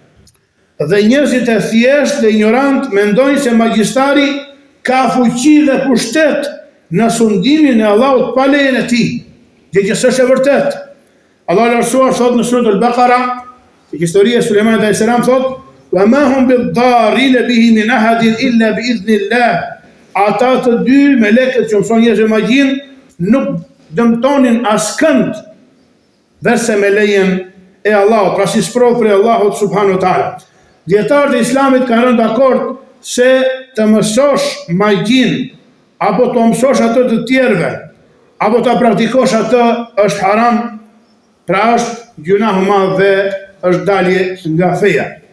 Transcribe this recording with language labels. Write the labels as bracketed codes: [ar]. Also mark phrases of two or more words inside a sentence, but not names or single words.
[sq] Dhe njerëzit e thjesht dhe ignorant mendojnë se magjistari ka fuqi dhe pushtet në sundimin e Allahut pa lejen e tij, gjë që s'është e vërtetë. Allahu lartësuar thot në surën Al-Baqara, që historia e Sulejmanit [ar] عليه السلام [sq] thot: [ar] "وما هم بضارين به من أحد إلا بإذن الله." [sq] Ata të dy melekët që mëson njerëzve magjin nuk dëmtonin askënd verse me lejen e Allahut, pra si sprovë prej Allahut [ar] سبحانه وتعالى. [sq] Dietarët e Islamit kanë rënë dakord se të mësosh magjin, apo të mësosh atë të tjerëve, apo të praktikosh atë është haram, pra është gjunah i madh dhe është dalje nga feja.